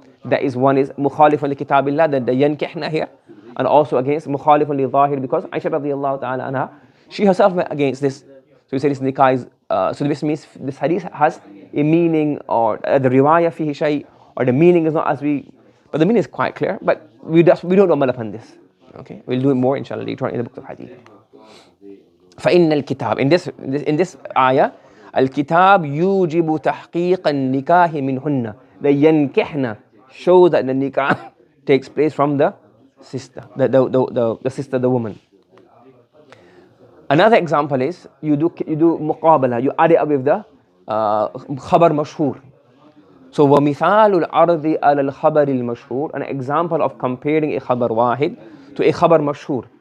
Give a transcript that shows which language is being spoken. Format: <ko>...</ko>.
<en>That is, one is mukhalifun li kitabillah, the yankihna here, and also against mukhalifun li zahir, because Aisha radiyallahu ta'ala anha, she herself went against this. So we say this nikah is, so this means this hadith has a meaning, or the riwayah fihi shay, or the meaning is not but the meaning is quite clear, but we don't amal upon this. Okay, we'll do it more inshallah later on in the book of hadith.</en> <ar>فإن الكتاب</ar> <en>in this ayah</en> <ar>الكتاب يوجب تحقيق النكاح منهن.</ar> <en>The ينكحن shows that the nikah takes place from the sister, the sister, the woman. Another example is you do muqabala, you add it up with the khabar mashhur. So</en> <ar>ومثال العرض على الخبر المشهور,</ar> <en>an example of comparing a khabar wahid to a khabar mashhur.</en>